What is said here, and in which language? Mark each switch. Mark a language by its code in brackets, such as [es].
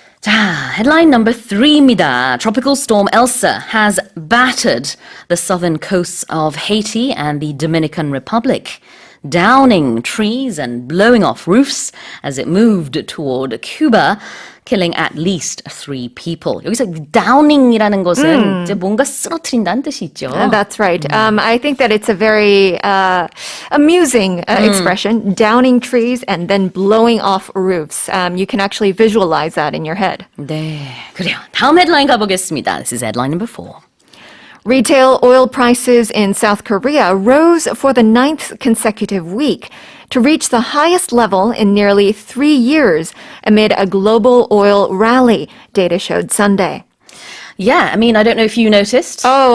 [en] 자, headline number 3입니다. Tropical storm Elsa has battered the southern coasts of Haiti and the Dominican Republic, downing trees and blowing off roofs as it moved toward Cuba, killing at least 3 people. [ko] 여기서 downing이라는 것은 이제 뭔가 쓰러뜨린다는 뜻이 있죠. [en] That's right. I think that it's a very amusing expression, downing trees and then blowing off roofs. You can actually visualize that in your head. [ko] 네, 그래요. 다음 헤드라인 가보겠습니다. [en] This is headline number 4. Retail oil prices in South Korea rose for the 9th consecutive week to reach the highest level in nearly 3 years amid a global oil rally, data showed Sunday. Yeah, I mean, I don't know if you noticed. Oh,